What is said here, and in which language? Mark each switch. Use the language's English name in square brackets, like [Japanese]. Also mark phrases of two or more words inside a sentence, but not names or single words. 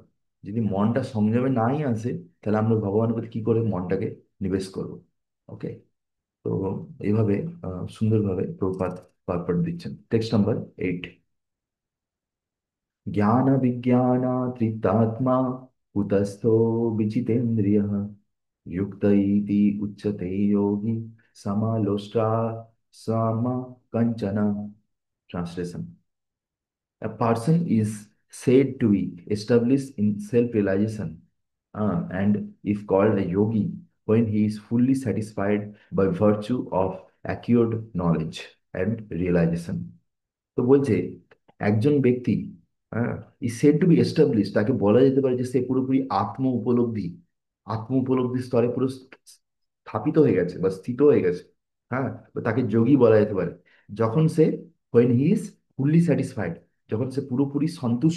[Bangla] যদি মনটা সংযমে নাই আসে, তাহলে আমরা ভগবানের প্রতি কি করে মনটাকে নিবেশ করবো? ওকে। তো এইভাবে সুন্দরভাবে প্রভুপাদ পারপট দিচ্ছেন। [English] text number [Sanskrit] 8। জ্ঞান বিজ্ঞান তৃপ্তাত্মা কুতস্থো বিচিতেন্দ্রিয় युक्त इति उच्यते योगी समालोष्टा सम कंचन। [English] ट्रांसलेशन: a person is said to be established in self-realization, and is called a yogi when he is fully satisfied by virtue of acquired knowledge and realization. [Bangla] তো বলছে একজন ব্যক্তি [English] is said to be establish, [Bangla] তাকে বলা যেতে পারে যে সে পুরোপুরি আত্ম উপলব্ধি স্তরে পুরো স্থাপিত হয়ে গেছে বা স্থিত হয়ে গেছে। হ্যাঁ, তো তাকে যোগী বলা যেতে পারে যখন সে [English] when he is fully satisfied, [Bangla] যখন সে পুরোপুরি সন্তুষ্ট।